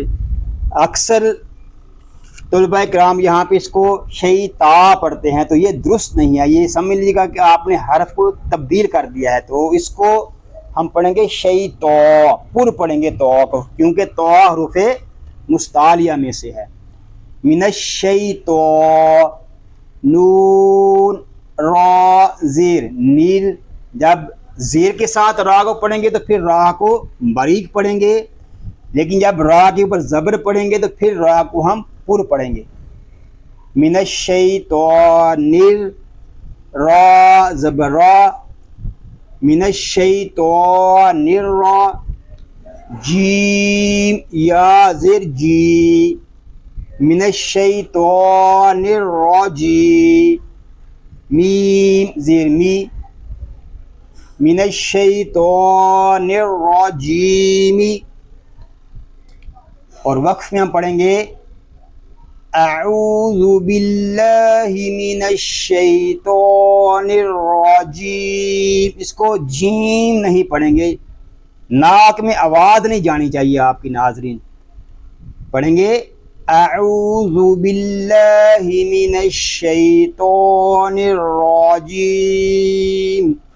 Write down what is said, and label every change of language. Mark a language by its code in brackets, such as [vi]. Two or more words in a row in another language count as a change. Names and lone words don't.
[ur] اکثر طلباء کرام یہاں پہ اس کو شیطا پڑھتے ہیں تو یہ درست نہیں ہے، یہ سمجھ لیجیے گا کہ آپ نے حرف کو تبدیل کر دیا ہے، تو اس کو ہم پڑھیں گے شیطا، پر پڑھیں گے تو کو، کیونکہ تو حروف مستعلیہ میں سے ہے۔ [ar] من الشیطا، [ur] نون را زیر نیل، جب زیر کے ساتھ را کو پڑھیں گے تو پھر را کو باریک پڑھیں گے، لیکن جب را کے اوپر زبر پڑھیں گے تو پھر را کو ہم پر پڑھیں گے۔ [ar] من الشیطان [ur] را زبر را، [ar] من الشیطان [ur] را، جیم یا زیر جی، [ar] من الشیطان الرجیم، [ur] میم زیر می، [ar] من الشیطان الرجیم۔ [ur] اور وقف میں ہم پڑھیں گے [ar] اعوذ باللہ من الشیطان الرجیم، [ur] اس کو جیم نہیں پڑھیں گے، ناک میں آواز نہیں جانی چاہیے آپ کی ناظرین، پڑھیں گے [ar] اعوذ باللہ من الشیطان الرجیم۔